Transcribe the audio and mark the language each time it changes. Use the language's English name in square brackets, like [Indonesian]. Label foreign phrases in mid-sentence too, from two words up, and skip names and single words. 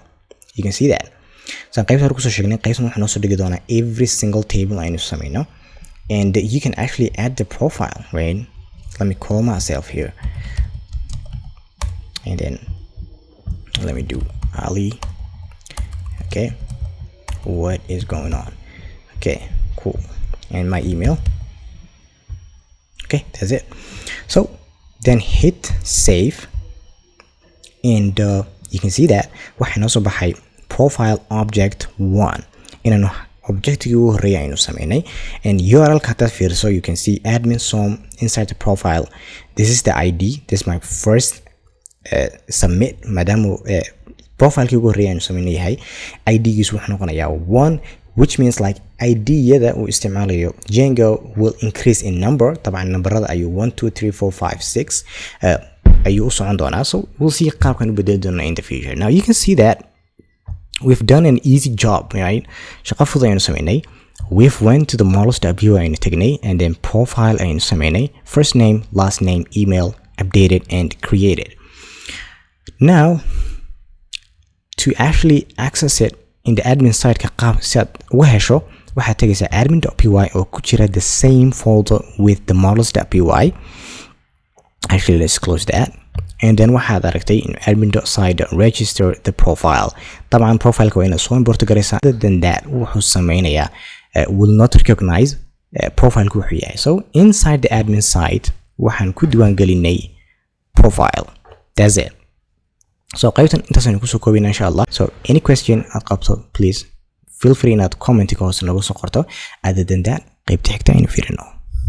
[English] You can see that. [Somali] So qaybta hore kusoo sheegnay, qaybtan waxaa noo soo dhigi doonaa [English] every single table [Somali] aynu samayno, [English] and you can actually add the profile, right? Let me call myself here, and then let me do Ali. okay, what is going on? okay, cool, and my email. okay, that's it. So then hit save. and you can see that [Somali] waxaan noo soo baxay [English] profile object 1 [Somali] inaan objective ugu horeeya aynu sameynay, [English] and URL [Somali] ka hadaad fiiriso [English] you can see admin som inside the profile. This is the ID, this is my first submit [Somali] maadaama profile ki ugu horeeya aynu sameynay yahay. ID giisu wuxuu noqonayaa 1, [English] which means like ID [Somali] yada uu isticmaalayo [English] Django will increase in number. [Somali] Taban numberada ayuu 1 2 3 4 5 6 ayuu u socon doonaa, [English] so we'll see [Somali] qaabkan u bedeli doona [English] in the future. Now you can see that we've done an easy job, right? [Somali] Shaqo fudud aynu sameynay. [English] We've went to the models.py [Somali] aynu tagnay, [English] and then profile [Somali] aynu sameynay, [English] first name, last name, email, updated and created. Now to actually access it in the admin side [Somali] ka qaab si aad uga hesho waxaad tagaysaa admin.py oo ku jira [English] the same folder with the models.py. Actually, let's close that, and then [Somali] waxaad aragtay in [English] admin.side register the profile. [Somali] Taban profile ka waa inaad soo import garaysaa. [English] Other than that [Somali] wuxuu sameynayaa [English] will not recognize profile [Somali] ku wuxuu yahay. [English] So inside the admin side [Somali] waxaan ku diiwaan gelinay [English] profile. That's it. [Somali] So qaybtan intaasaan kusoo koobina [Arabic] insha Allah. [English] So any question [Somali] aad qabto [English] please feel free [Somali] inaad comment ka hoos nagu soo qorto. [English] Other than that [Somali] qaybta xigta aynu fiirino.